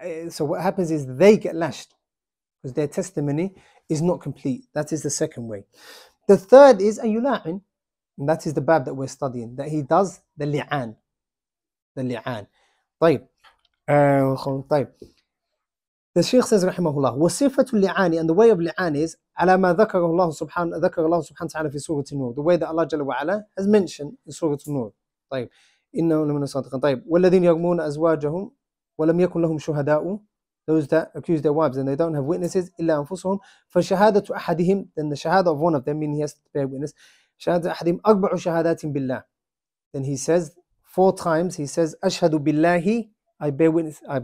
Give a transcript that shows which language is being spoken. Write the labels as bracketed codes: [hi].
[en] So what happens is they get lashed because their testimony is not complete. That is the second way. The third is ayula'in. And that is the bab that we're studying, that he does the li'an. The li'an. [ar] طيب. طيب. [en] The Shaykh says [ar] رحمه الله وصفة اللعان, [en] and the way of li'an is [ar] على ما ذكر الله سبحانه وتعالى في سورة النور, [en] the way that Allah [ar] جل وعلا [en] has mentioned in [ar] سورة النور. طيب إنه لمن الصادقين. طيب والذين يرمون أزواجهم ولم يكن لهم شهداء, [en] those that accuse their wives and they don't have witnesses [ar] إلا أنفسهم فشهادة أحدهم, [en] then the shahada of one of them, meaning he has to bear witness, [ar] شهادة أحدهم أربع شهادات بالله, [en] then he says 4 times, he says [ar] أشهد بالله, [en] I bear witness